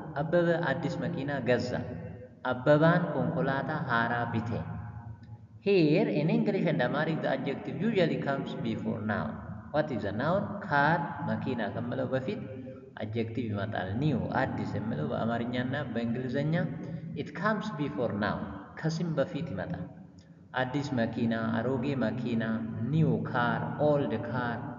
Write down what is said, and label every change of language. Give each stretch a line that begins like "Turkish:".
Amharic: አበበ አዲስ መኪና ገዛ።
Oromo: አበባን ኮንኮላታ ሃራ ቢቴ.
English: Here in English and Amharic the adjective usually comes before noun. What is a noun?
Amharic: car መኪና ከምለው በፊት adjective ይመጣል። new አዲስ የሚለው በአማርኛና በእንግሊዘኛ
English: it comes before noun
Amharic: ከስም በፊት ይመጣል። አዲስ መኪና፣ አሮጌ መኪና፣
English: new car, old car.